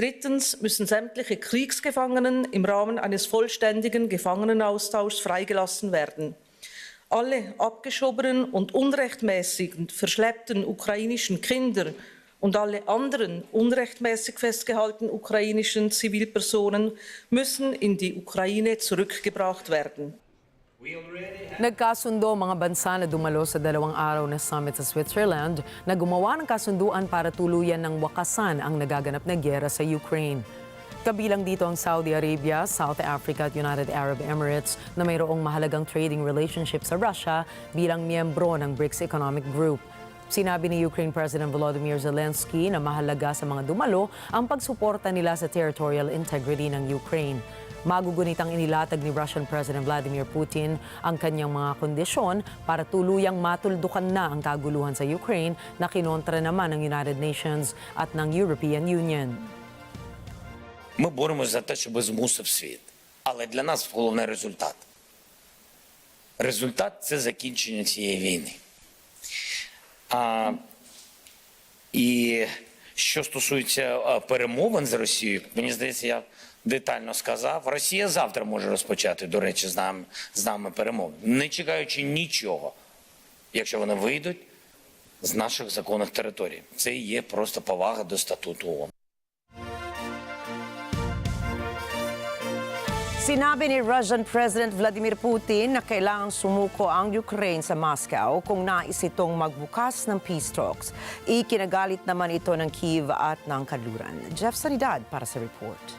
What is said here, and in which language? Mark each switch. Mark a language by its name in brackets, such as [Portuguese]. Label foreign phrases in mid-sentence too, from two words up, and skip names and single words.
[German] Drittens müssen sämtliche Kriegsgefangenen im Rahmen eines vollständigen Gefangenenaustauschs freigelassen werden. Alle abgeschobenen und unrechtmäßig verschleppten ukrainischen Kinder und alle anderen unrechtmäßig festgehaltenen ukrainischen Zivilpersonen müssen in die Ukraine zurückgebracht werden. [Filipino] Nagkasundo mga bansa na dumalo sa 2 araw na summit sa Switzerland na gumawa ng kasunduan para tuluyan ng wakasan ang nagaganap na giyera sa Ukraine. Kabilang dito ang Saudi Arabia, South Africa at United Arab Emirates na mayroong mahalagang [English] trading relationship [Filipino] sa Russia bilang miyembro ng BRICS Economic Group. Sinabi ni [English] Ukraine President [Filipino] Volodymyr Zelensky na mahalaga sa mga dumalo ang pagsuporta nila sa [English] territorial integrity [Filipino] ng Ukraine. Magugunitang inilatag ni [English] Russian President [Filipino] Vladimir Putin ang kanyang mga kondisyon para tuluyang matuldukan na ang kaguluhan sa Ukraine na kinontra naman ng United Nations at ng European Union. [Ukrainian] Ми боремося за те, щоб змусив світ. Але для нас головний результат. Результат – це закінчення цієї війни. І що стосується перемовин з Росією, мені здається, я детально сказав, Росія завтра може розпочати, до речі, з нами перемовини, не чекаючи нічого, якщо вони вийдуть з наших законних територій. Це і є просто повага до статуту ООН. [Filipino] Sinabi ni [English] Russian President [Filipino] Vladimir Putin na kailangang sumuko ang Ukraine sa Moscow kung nais itong magbukas ng [English] peace talks. [Filipino] Ikinagalit naman ito ng Kyiv at ng Kanluran. Jeff Sanidad para sa report.